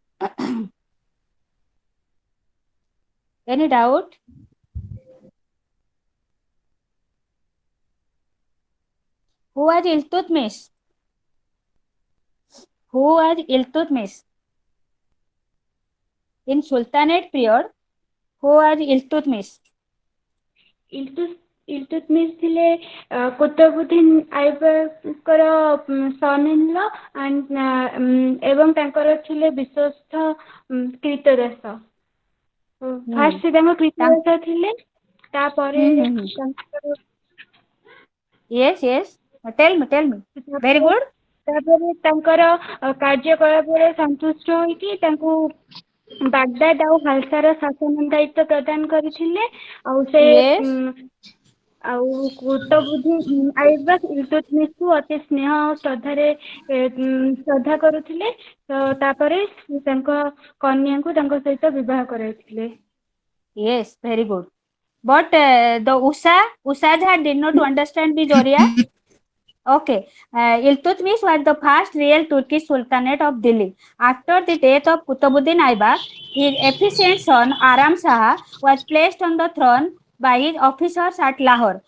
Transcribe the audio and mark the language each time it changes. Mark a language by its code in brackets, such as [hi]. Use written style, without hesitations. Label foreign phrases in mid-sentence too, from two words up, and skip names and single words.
[en] Any doubt? Who was Iltutmish? Who was Iltutmish? In Sultanate period, who was Iltutmish? [or] ଇଲତୁତମିଶ ଥିଲେ କୁତବୁଦ୍ଦିନ ଆଇବକର [en] son in law and [or] ଏବଂ ତାଙ୍କର ଥିଲେ ବିଶ୍ୱସ୍ତ କ୍ରୀତଦାସ। ଫାର୍ଷ୍ଟ ସେ ତାଙ୍କ କ୍ରୀତଦାସ ଥିଲେ, ତାପରେ ତାଙ୍କର [en] Yes, yes. Tell me. Very good. [or] ତାପରେ ତାଙ୍କର କାର୍ଯ୍ୟକଳାପରେ ସନ୍ତୁଷ୍ଟ ହୋଇକି ତାଙ୍କୁ ବାଗଦାଦ ଆଉ ହାଲସାର ଶାସନ ଦାୟିତ୍ୱ ପ୍ରଦାନ କରିଥିଲେ। ଆଉ ସେ [en] Yes. [or] ଆଉ କୁତବୁଦ୍ଦିନ ଆଇବକ ଇଲତୁତମିଶକୁ ଅତି ସ୍ନେହ ଆଉ ଶ୍ରଦ୍ଧା କରୁଥିଲେ। ତ ତାପରେ ତାଙ୍କ କନ୍ୟାଙ୍କୁ ତାଙ୍କ ସହିତ ବିବାହ କରାଇଥିଲେ। [en] Yes, very good. But the Usha did not understand the Zoria. Okay. Iltutmish was the first real Turkish Sultanate of Delhi. After the death of Qutbuddin Aibak, his efficient son Aram Shah was placed on the throne by his officers at Lahore.